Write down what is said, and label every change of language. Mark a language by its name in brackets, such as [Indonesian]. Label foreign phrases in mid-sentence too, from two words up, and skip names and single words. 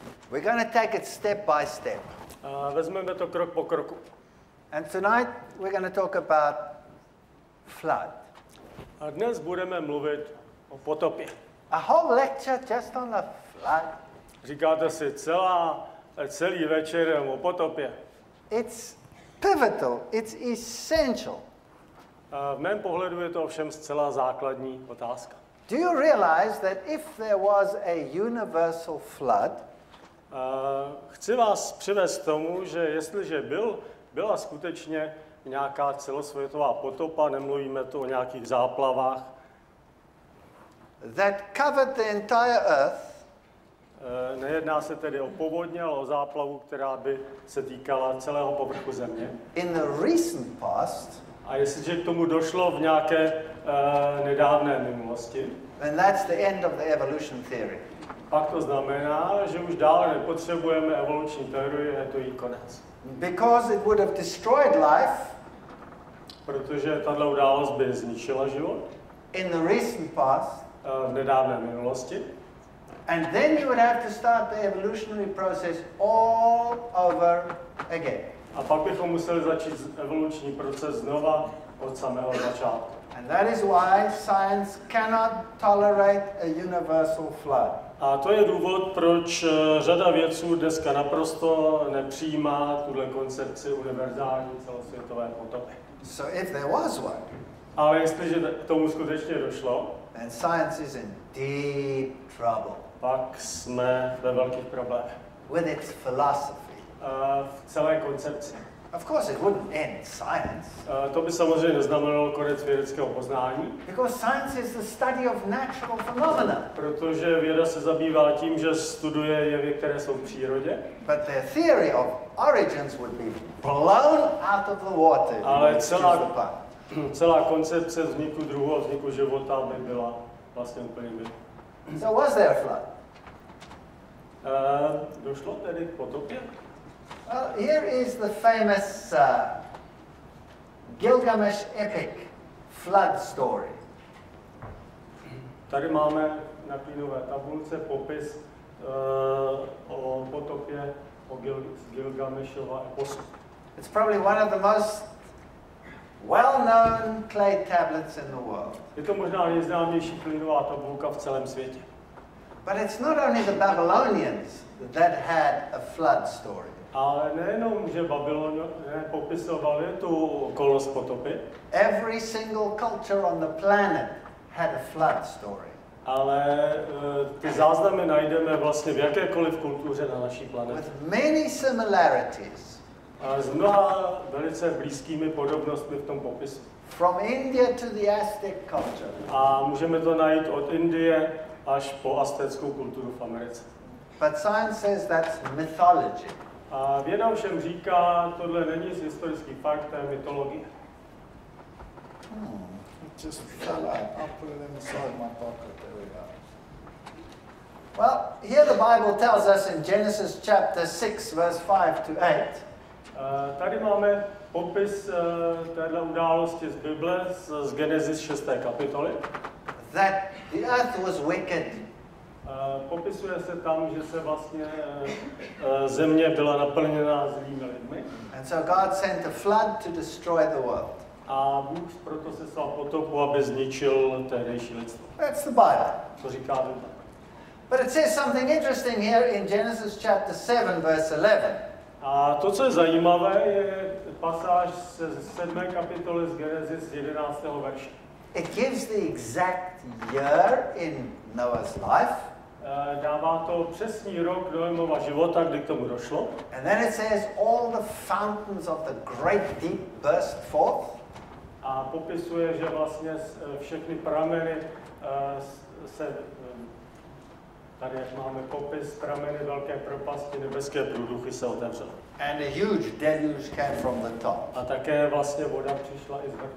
[English] We're going to take it step by step. [Czech] Vezmeme to krok po kroku. [English] And tonight we're going to talk about flood. [Czech] A dnes budeme mluvit o potopě. [English] A whole lecture just on the flood. [Czech] Říkáte si celý večer o potopě. [English] It's pivotal, it's essential. [Czech] V mém pohledu je to ovšem zcela základní otázka. [English] Do you realize that if there was a universal flood, [Czech] chci vás přivést k tomu, že jestliže byla skutečně nějaká celosvětová potopa, nemluvíme tu o nějakých záplavách, [English] that covered the entire earth, [Czech] nejedná se tedy o povodně, ale o záplavu, která by se týkala celého povrchu země. [English] in the recent past, [Czech] A jestliže k tomu došlo v nějaké nedávné minulosti, [English] then that's the end of the evolution theory. [Czech] pak to znamená, že už dále nepotřebujeme evoluční teorii, je to jí konec. [English] Because it would have destroyed life [Czech] Protože tato událost by zničila život [English] in the recent past, [Czech] v nedávné minulosti. [English] and then you would have to start the evolutionary process all over again. [Czech] A pak bychom museli začít evoluční proces znova od samého začátku. [English] And that is why science cannot tolerate a universal flood. [Czech] A to je důvod, proč řada vědců dneska naprosto nepřijímá tuhle koncepci univerzální celosvětové potopy. [English] So if there was one, [Czech] Ale jestliže k tomu skutečně došlo, [English] then science is in deep trouble [Czech] pak jsme ve velkých problémech. [English] with its philosophy. [Czech] V celé koncepci. [English] Of course, it wouldn't end science, [Czech] To by samozřejmě neznamenalo konec vědeckého poznání, [English] because science is the study of natural phenomena. [Czech] protože věda se zabývá tím, že studuje jevy, které jsou v přírodě, [English] But their theory of origins would be blown out of the water. if [Czech] Ale [English] you excuse the pun. [Czech] celá koncepce vzniku druhu a vzniku života by byla vlastně úplně mimo. [English] So was there a flood? [Czech] Došlo tedy k potopě? [English] Well, here is the famous Gilgamesh epic flood story. [Czech] Tady máme na klínové tabulce popis o potopě z Gilgamešova eposu. [English] It's probably one of the most well-known clay tablets in the world. [Czech] Je to možná nejznámější klínová tabulka v celém světě. [English] But it's not only the Babylonians that had a flood story. [Czech] Ale nejenom, že Babyloně popisovali tu okolnost potopy, [English] Every single culture on the planet had a flood story. [Czech] ale ty záznamy najdeme vlastně v jakékoliv kultuře na naší planetě. [English] With many similarities. [Czech] A s mnoha velice blízkými podobnostmi v tom popisu. [English] From India to the Aztec culture. [Czech] A můžeme to najít od Indie až po aztéckou kulturu v Americe. [English] But science says that's mythology. [Czech] A věda ovšem říká, tohle není historický fakt, to je mytologie. [English] It just fell out. I'll put it inside my pocket. There we go. Well, here the Bible tells us in Genesis chapter 6, verse 5 to 8. [Czech] Tady máme popis téhle události z Bible, z Genesis 6. kapitoly. [English] That the earth was wicked. [Czech] Popisuje se tam, že se vlastně země byla naplněna zlými lidmi. [English] And so God sent a flood to destroy the world. [Czech] A Bůh proto seslal potopu, aby zničil tehdejší lidstvo. [English] That's the Bible. [Czech] To říká Bible. [English] But it says something interesting here in Genesis chapter 7, verse 11. [Czech] A to, co je zajímavé, je pasáž ze 7. kapitoly z Genesis 11. verše. [English] It gives the exact year in Noah's life. [Czech] Dává to přesný rok Noémova života, kdy k tomu došlo. [English] And then it says all the fountains of the great deep burst forth. [Czech] A popisuje, že vlastně všechny prameny se, tady máme popis, prameny velké propasti, nebeské průduchy se otevřely. [English] And a huge deluge came from the top. [Czech] A také vlastně voda přišla i z vrchu.